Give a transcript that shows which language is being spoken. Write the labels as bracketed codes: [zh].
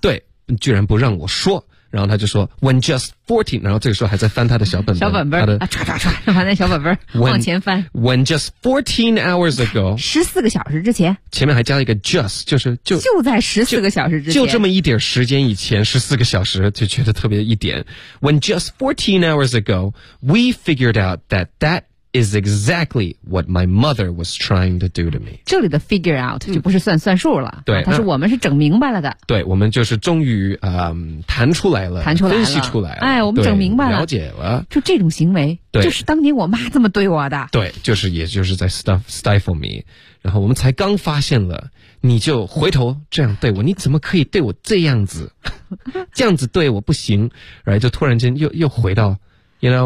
[zh] 对，居然不让我说。然后他就说 [en] when just 14， [zh] 然后这个时候还在翻他的小本本，小本本他的、翻那小本本 往前翻。 [en] when just 14 hours ago， [zh] 14个小时之前，前面还加了一个 just， 就是就在14个小时之前，就这么一点时间以前，14个小时就觉得特别一点。 [en] when just 14 hours ago we figured out that that is exactly what my mother was trying to do to me。 [zh] 这里的 figure out 就不是算数了、对，他是我们是整明白了的。对，我们就是终于弹出来了，弹出来了，分析出来了，哎，我们整明白了，了解了，就这种行为。对，就是当年我妈这么对我的。对，就是也就是在 stifle me， 然后我们才刚发现了你就回头这样对我，你怎么可以对我这样子，这样子对我不行，然后就突然间又回到 [en] You know,